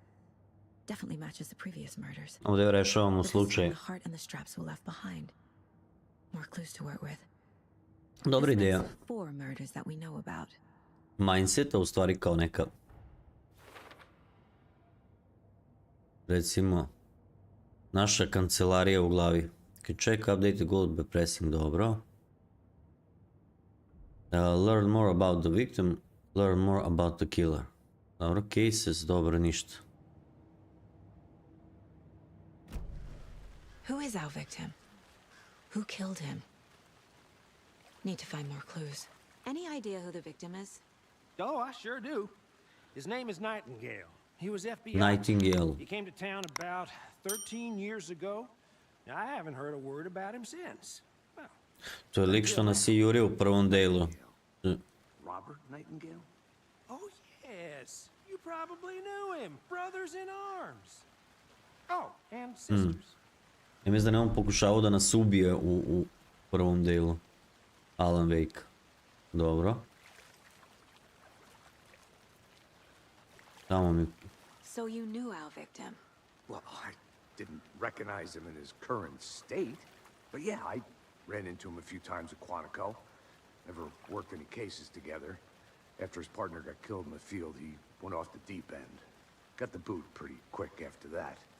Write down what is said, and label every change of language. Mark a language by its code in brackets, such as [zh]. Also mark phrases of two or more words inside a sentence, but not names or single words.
[en] Definitely matches the previous murders. [sr] Ovdje rešavamo [en] But this time [sr] slučaj. [en] the heart and the straps were left behind. More clues to work with. [sr] Dobra [en] This [sr] ideja. [en] makes 4 murders that we know about. [sr] Mindseta u stvari kao neka... Recimo... Naša kancelarija u glavi. [en] Okay, check update gold by pressing dobro. Learn more about the victim. Learn more about the killer. [sr] Dobro, cases, dobro, ništa. [en] Who is our victim? Who killed him? Need to find more clues. Any idea who the victim is? Oh, I sure do. His name is Nightingale. He was FBI. Nightingale. He came to town about 13 years ago. Now, I haven't heard a word about him since. Well, [sr] To je lik što nas je jurio u prvom delu. [en] Robert Nightingale? oh, yes. You probably knew him. Brothers in arms. Oh, and sisters. [sr] Ja mislim da ne on pokušavao da nas ubije u prvom delu. Alan Wake. Dobro. Tamo mi... [en] So you knew our victim. Well, I didn't recognize him in his current state. But yeah, I ran into him a few times at Quantico. Never worked any cases together. After his partner got killed in the field, he went off the deep end. Got the boot pretty quick after that.